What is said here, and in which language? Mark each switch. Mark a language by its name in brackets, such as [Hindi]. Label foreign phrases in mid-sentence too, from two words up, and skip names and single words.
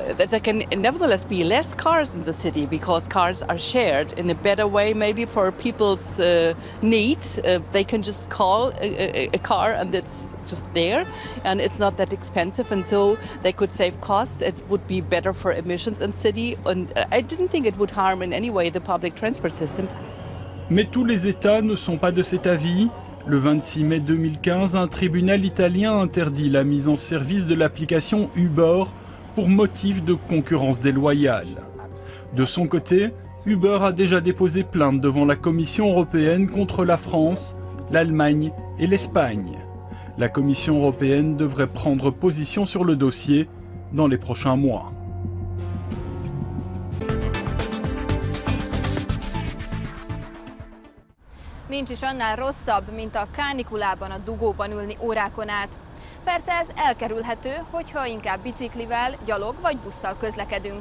[English] That there can nevertheless be less cars in the city, because cars are shared in a better way, maybe for people's need. They can just call a car and it's just there, and it's not that expensive, and so they could save costs. It would be better for emissions in city, and I didn't think it would harm in any way the public transport system. [French] Mais tous les États ne sont pas de cet avis. Le 26 mai 2015, un tribunal italien interdit la mise en service de l'application Uber pour motif de concurrence déloyale. De son côté, Uber a déjà déposé plainte devant la Commission européenne contre la France, l'Allemagne et l'Espagne. La Commission européenne devrait prendre position sur le dossier dans les prochains mois. [Hungarian] Nincs is annál rosszabb, mint a kánikulában a dugóban ülni órákon át. Persze ez elkerülhető, hogyha inkább biciklivel, gyalog vagy busszal közlekedünk.